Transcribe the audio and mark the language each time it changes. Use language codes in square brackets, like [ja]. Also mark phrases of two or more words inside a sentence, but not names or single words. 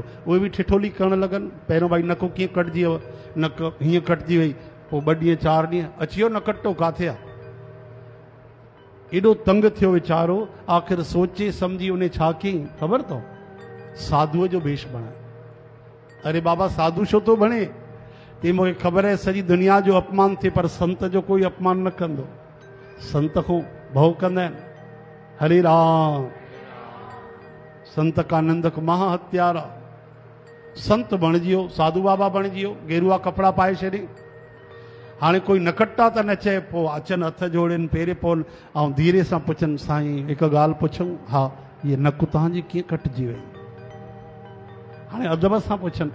[sd] उहे बि ठिठोली करणु लॻनि। पहिरियों भाई नको कीअं कटिजी वियो, नक हीअं कटिजी वई। पोइ 2 ॾींहं 4 ॾींहं अची वियो, नकट्टो काथे आहे। एॾो तंग थियो वीचारो। आख़िर सोचे सम्झी उन छा कयईं ख़बर अथव, साधुअ जो वेश बणायो। अरे बाबा साधु छो थो बणे? ते मूंखे ख़बर आहे सॼी दुनिया जो अपमान थिए पर संत जो कोई अपमान न कंदो। संत खां भउ कंदा आहिनि। हरे राम। [hi] संत का निंदक महा हत्यारा। [sd] संत बणिजी वियो, साधु बाबा बणिजी वियो, गेरुआ कपिड़ा पाए छॾी। हाणे कोई नकट्टा त न चए, पोइ अचनि हथ जोड़नि पेरे पवनि ऐं धीरे सां पुछनि, साईं हिकु ॻाल्हि पुछूं? हा, इहे नक तव्हांजी कीअं कटिजी वई? हाणे अदब सां पुछनि।